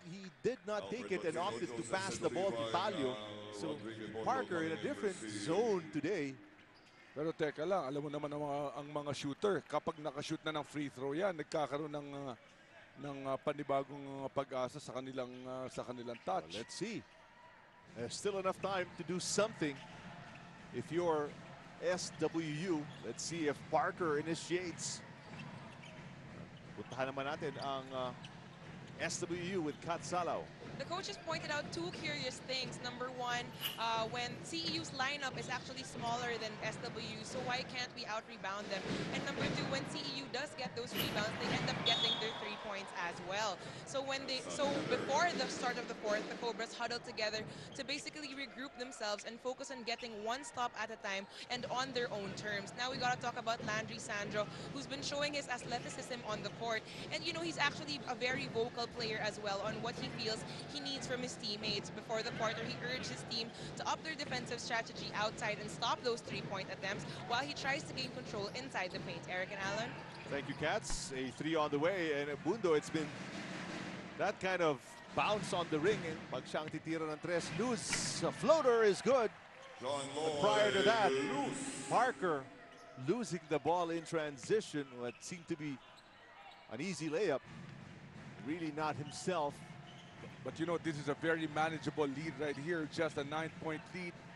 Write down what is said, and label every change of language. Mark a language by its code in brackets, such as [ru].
[en] He did not take it and opted to pass the ball to Talio. So Parker in a different zone today. [tl] Pero teka lang, alam mo naman ang mga shooter, kapag nakashoot na ng free throw yan, nagkakaroon ng panibagong pag-asa sa kanilang touch. [en] Well, let's see. There's still enough time to do something. If you're SWU, let's see if Parker initiates. [tl] Puntahan naman natin ang SWU with Kat Salaw. [en] The coaches pointed out two curious things. Number one, when CEU's lineup is actually smaller than SWU, so why can't we out-rebound them? And number two, when CEU does get those rebounds, they end up getting their 3 points as well. So before the start of the fourth, the Cobras huddled together to basically regroup themselves and focus on getting one stop at a time and on their own terms. Now we gotta talk about Landry Sandro, who's been showing his athleticism on the court. And you know, he's actually a very vocal player as well on what he feels he needs from his teammates. Before the quarter, he urged his team to up their defensive strategy outside and stop those 3-point attempts while he tries to gain control inside the paint. Eric and Alan? Thank you, Cats. A 3 on the way. And Bundo, it's been that kind of bounce on the ring. [tl] And pag siyang titira ng tres, loose. [en] A floater is good. But prior to that, Parker losing the ball in transition. What seemed to be an easy layup. Really not himself. But you know, this is a very manageable lead right here. Just a 9-point lead.